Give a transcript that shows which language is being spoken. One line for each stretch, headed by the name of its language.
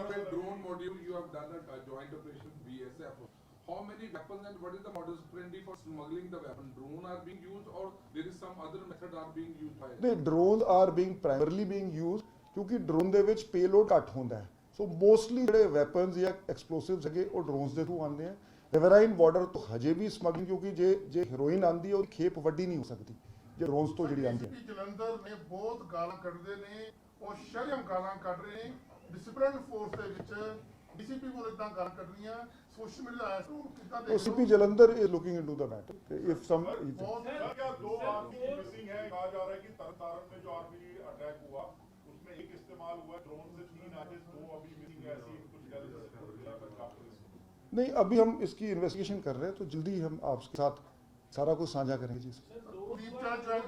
English: Drone module, you have done a joint operation with BSF. How many weapons and what is the modus operandi for smuggling the weapon? Drone are being used or there is some other method are being used by? The drones are being primarily being used
Punjabi: ਕਿਉਂਕਿ drone ਦੇ ਵਿੱਚ payload ਘੱਟ ਹੁੰਦਾ ਹੈ। ਸੋ mostly ਜਿਹੜੇ weapons ਜਾਂ ਐਕਸਪਲੋਸਿਵਸ ਹੈਗੇ ਉਹ ਡਰੋਨਸ ਦੇ ਥਰੂ ਆਉਂਦੇ ਆ। ਰਿਵਰਾਈਨ ਬਾਰਡਰ ਤੋਂ ਹਜੇ ਵੀ ਸਮਗਲਿੰਗ, ਕਿਉਂਕਿ ਜੇ ਹੀਰੋਇਨ ਆਉਂਦੀ ਹੈ ਉਹਦੀ ਖੇਪ ਵੱਡੀ ਨਹੀਂ ਹੋ ਸਕਦੀ ਜੇ ਡਰੋਨਸ ਤੋਂ ਜਿਹੜੀ ਆਉਂਦੀ ਹੈ। ਜਲੰਧਰ ਨੇ ਬਹੁਤ ਗਾਲਾਂ ਕੱਢਦੇ ਨੇ, ਉਹ ਸ਼ਰਮ ਗਾਲਾਂ ਕੱਢ ਰਹੇ ਨੇ ਡਿਸਪਲਿਨ ਫੋਰਸ ਦੇ ਵਿੱਚ। ਡੀਸੀਪੀ ਕੋਲ ਇਦਾਂ ਗੱਲ ਕਰਨੀਆਂ ਸੋਸ਼ਲ ਮੀਡੀਆ ਆਇਆ ਸੀ, ਉਹ ਕਿੱਦਾਂ ਦੇ
English: CP Jalandhar is looking into the matter. If some
Hindi: क्या दो आरपीजी मिसिंग है, कहा जा रहा है कि तरनतारन में जो आरपीजी अटैक हुआ उसमें एक इस्तेमाल हुआ, ड्रोन से 3 आगे 2 अभी मिसिंग है, ऐसी कुछ नहीं, अभी हम इसकी इन्वेस्टिगेशन कर रहे हैं, तो जल्दी हम आपके साथ सारा कुछ साझा करेंगे जी।